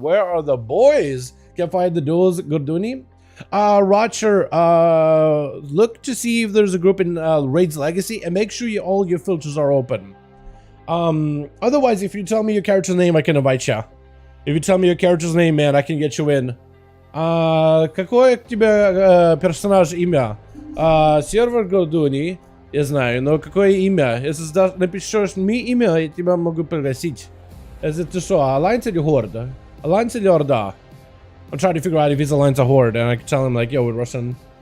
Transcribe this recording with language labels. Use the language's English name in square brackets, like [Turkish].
[English] Where are the boys? Can't find the duels. Gorduni. Roger, look to see if there's a group in Raids Legacy, and make sure all your filters are open. Otherwise, if you tell me your character's name, I can invite you. If you tell me your character's name, man, I can get you in. [Russian] Какое у тебя персонаж имя? Сервер Гордуни, я знаю, но какое имя? Если напишешь мне имя, я тебя могу пригласить. Если ты что, Alliance или Horde? Alliance или Orda? [English] I'm trying to figure out if he's Alliance or Horde, and I can tell him like, yo, we're Russian.